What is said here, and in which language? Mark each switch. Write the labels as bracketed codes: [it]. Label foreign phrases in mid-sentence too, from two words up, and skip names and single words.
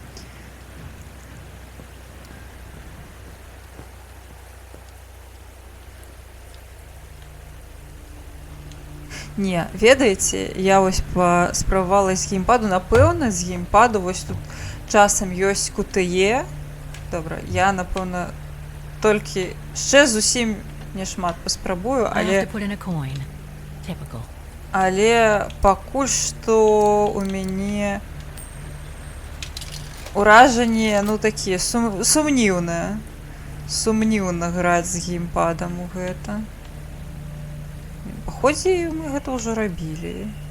[be] Не, ведаеце, я вось спрабавала з геймпаду, напэўна, з геймпаду вось тут часам ёсць QTE. Добра, я, напэўна, толькі яшчэ зусім не шмат паспрабую, [en] I have [be] але... [en] to put in a coin. Typical. [be] Але пакуль што у мяне уражанне, ну, такія сумніўныя. Сумніўна граць з геймпадам у гэта. Паходзі, мы гэта ўжо рабілі.